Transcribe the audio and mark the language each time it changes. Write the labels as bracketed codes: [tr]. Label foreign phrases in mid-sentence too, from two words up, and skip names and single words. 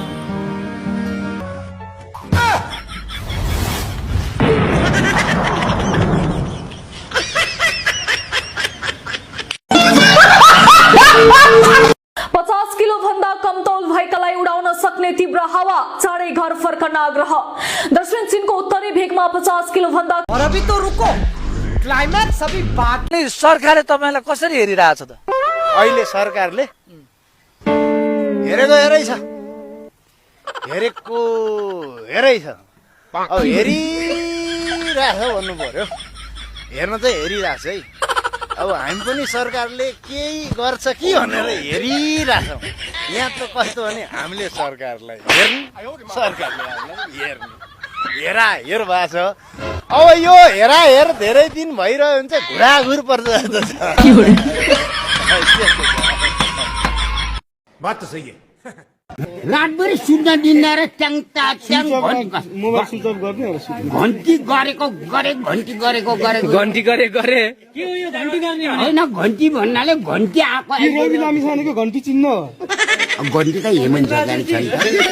[ne] किलो भन्दा कम तौल भएकालाई उडाउन सक्ने तीव्र हावा, चाँडै घर फर्कन आग्रह। दक्षिण चीनको उत्तरी भेगमा 50 किलो भन्दा [hi] अभी तो रुको, क्लाइम्याक्स अभी बाकी। [ne] सरकारले तपाईलाई कसरी हेरिरहेछ त? अहिले सरकारले हेरेको हेरै छ, हेरेको हेरै छ। अब हेरिरहेछ भन्नु पर्यो, हेर्न चाहिँ हेरिरहेछ है। अब हामी पनि सरकारले केही गर्छ कि भनेर हेरिरहेछौँ। यहाँ त कस्तो भने हामीले सरकारलाई हेर्ने, सरकारले हामीलाई हेर्ने, हेर भएको छ। अब यो हेर धेरै दिन भइरह्यो भने चाहिँ घुराघुर पर्छ जस्तो छ। [hi] बात तो सही है। [ne] रातभरि सुत्न दिन्न र च्याङ [en] mobile switch off [ne] गर्ने घन्टी गरेको घन्टी गरे के हो यो घन्टी गर्ने? होइन घन्टी भन्नाले घन्टी आएको रवि लामिछानेको घन्टी चिन्ह हो। घन्टी त हेमन्त सरकारले छ नि त।